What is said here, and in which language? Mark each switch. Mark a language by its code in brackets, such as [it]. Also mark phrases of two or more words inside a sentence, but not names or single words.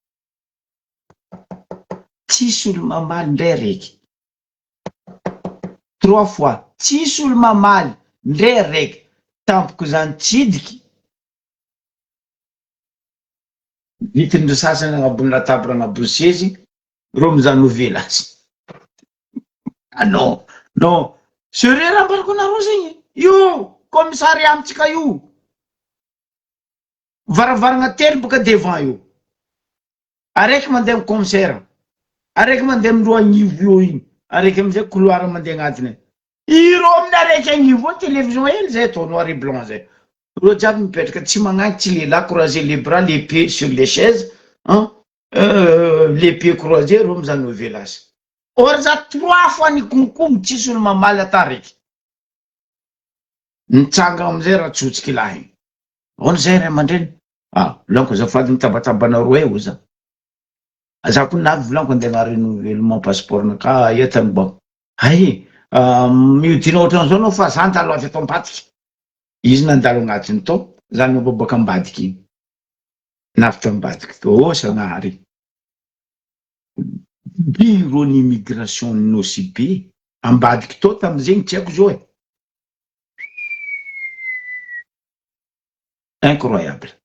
[mg] tsisy olo mamaly ndray raiky 3 fois tsisy olo mamaly ndray raiky tampoko zany tsidiky vitindry sasany agnabony latabra agnabony sezy ro mizano velasy [fr] non non sérieux [mg] raha ambarako anareo zegny io commissariat amitsika io varavaragna telo boka devant io araiky mandeha amy commissaire araiky mandeha amy ro agnivo io igny araiky amizay couloir mandeha agnatiny iro amin'ny araiky agnivo io télévision hely zay atao [fr] noir et blanc [mg] zay ro jiaby mipetraka tsy magnangy tsy lehilahy [fr] croiser les bras les pieds sur les chaises les pieds croisés [mg] ro mizano velasy or za 3 fois nikonkomo tsisy olo mamaly ata raiky nitsanga amizay raha tsotsiky lahy ono zay ray aman-dreny volaniko azafady mitabatabanaro eo za ko navy volaniko andeha agnary renouvellement passeport naka etany bao hay miodina ohatran'izao anao fa za ndalo avy atao ambadiky izy nandalo agnatiny tao zany mababaka ambadiky iny navy tambadiky to sagnahary [fr] bureau n'immigration [mg] nosibe ambadiky to tamizegny tsy haiko zao incroyable